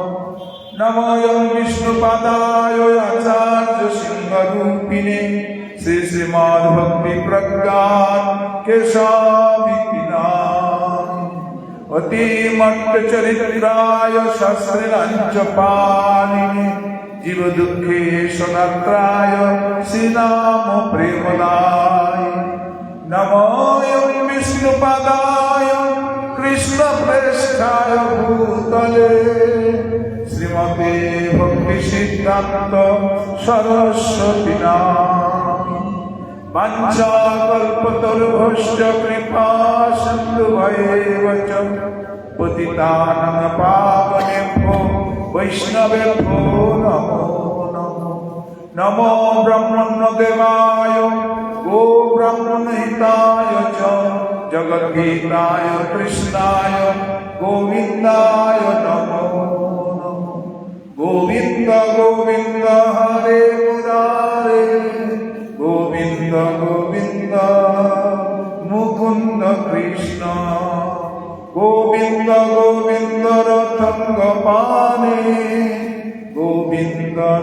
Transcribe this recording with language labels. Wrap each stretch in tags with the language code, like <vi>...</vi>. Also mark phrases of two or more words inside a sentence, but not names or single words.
<sa>নমোয়ং বিষ্ণুপাদায় আচার্য সিংহরূপিণে, শ্রী শ্রীমদ্ ভক্তি প্রজ্ঞান কেশাবিপিনাম, অতিমত্ত চরিত্রায় শাস্ত্রাঞ্চ পালিনে, জীব দুঃখে সদাত্রায় শ্রীনাম প্রেমদায়। নমোয়ং বিষ্ণুপাদায় কৃষ্ণ প্রেষ্ঠায় ভূতলে, শ্রীমতে ভক্তি সিদ্ধান্ত সরস্বতী নাম। বাঞ্ছা কল্পতরুভ্যশ্চ কৃপা সিন্ধুভ্যেব চ, পতিতানাং পাবনেভ্যো বৈষ্ণবেভ্যো নমো নমঃ। নমো ব্রহ্মণ্যদেবায় গো ব্রাহ্মণহিতায় চ, জগদ্গীতায় কৃষ্ণায় গোবিন্দায় নমো নমঃ। গোবিন্দ গোবিন্দ হরে মুরারে, গোবিন্দ গোবিন্দ মুকুন্দ কৃষ্ণ, গোবিন্দ গোবিন্দ রথঙ্গ পানে, গোবিন্দ</sa>